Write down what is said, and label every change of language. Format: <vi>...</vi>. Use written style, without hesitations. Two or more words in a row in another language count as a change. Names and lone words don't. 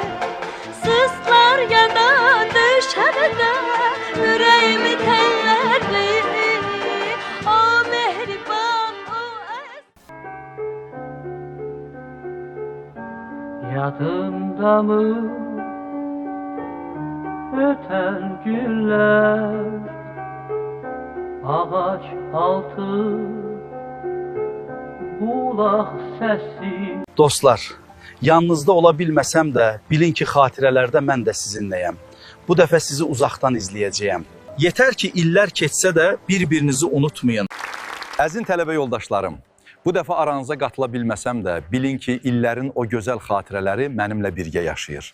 <az>Sızlar yana düşer de yüreğimi telleri, o mehriban, o Yadında mı öten günler, ağaç altı bulaq səsi. Dostlar, yanınızda ola bilməsəm də, bilin ki, xatirələrdə mən də sizinləyəm. Bu dəfə sizi uzaqdan izləyəcəyəm. Yetər ki, illər keçsə də bir-birinizi unutmayın. Əzin tələbə yoldaşlarım, bu dəfə aranıza qatıla bilməsəm də, bilin ki, illərin o gözəl xatirələri mənimlə birgə yaşayır.</az>